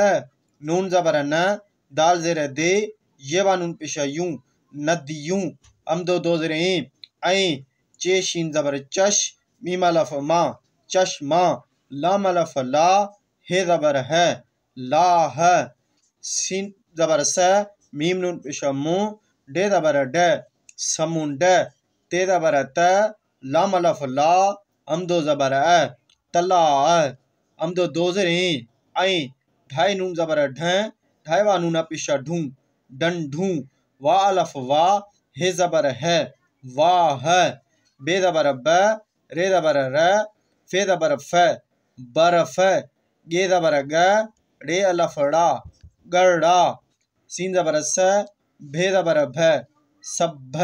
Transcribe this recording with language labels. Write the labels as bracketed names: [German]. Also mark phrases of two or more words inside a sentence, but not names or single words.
[Sindhi] नून ज़बर न, दाल ज़ेर दे, ये वा नून पेश यूं, नदियूं। हमदो दो ज़ेर ई, ऐ। चे शीन ज़बर चश, मीम अलफ मा, चश्मा। लाम अलफ ला, हे ज़बर है, लाह। सीन ज़बर स, मीम नून पेश मु, डे ज़बर ड, समुंड। ते ज़बर त, लाम अलफ ला, हमदो ज़बर अ, तला। हमदो दो ज़ेर ई, ऐ। ढाई नून ज़बर ढ, ढाई वा नून पेश ढूं, डंढूं। वा अलफ वा, हे ज़बर है, वाह। बे ज़बर ब, रे ज़बर र, फे ज़बर फ, बर्फ। गे ज़बर ग, रे अलफ ड़ा, गड़ा। सीन ज़बर स, भे ज़बर भ, सभ।